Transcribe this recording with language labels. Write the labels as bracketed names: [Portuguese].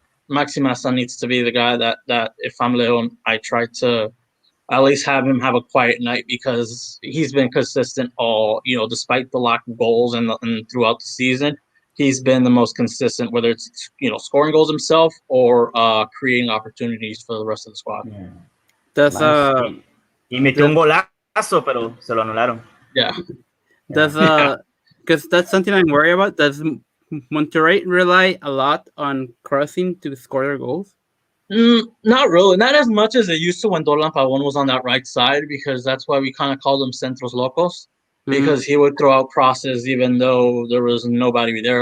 [English] Maxi Mesa needs to be the guy that if I'm Leon, I try to at least have him have a quiet night because he's been consistent all despite the lack of goals and throughout the season. He's been the most consistent, whether it's scoring goals himself or creating opportunities for the rest of the squad. Does [Spanish] y metió un golazo, pero se lo anularon. [English] Because that's something I'm worried about. Does Monterrey rely a lot on crossing to score their goals? Not really. Not as much as they used to when Dorlan Pavon was on that right side, because that's why we kind of called him Centros Locos, because he would throw out crosses even though there was nobody there.